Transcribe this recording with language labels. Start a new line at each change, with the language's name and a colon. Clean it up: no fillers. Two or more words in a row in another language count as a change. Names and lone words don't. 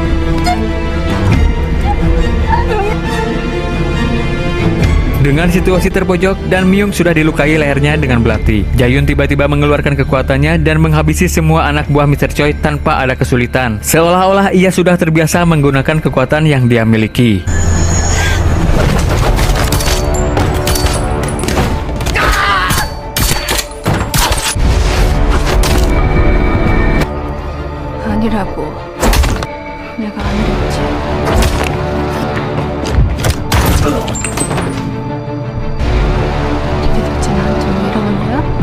Indonesian: Dengan situasi terpojok dan Myung sudah dilukai lehernya dengan belati, Jayun tiba-tiba mengeluarkan kekuatannya dan menghabisi semua anak buah Mr. Choi tanpa ada kesulitan. Seolah-olah ia sudah terbiasa menggunakan kekuatan yang dia miliki.
Korean: 아니라고. 내가 아니랬지. 대체 나한테 왜 이러는 거야?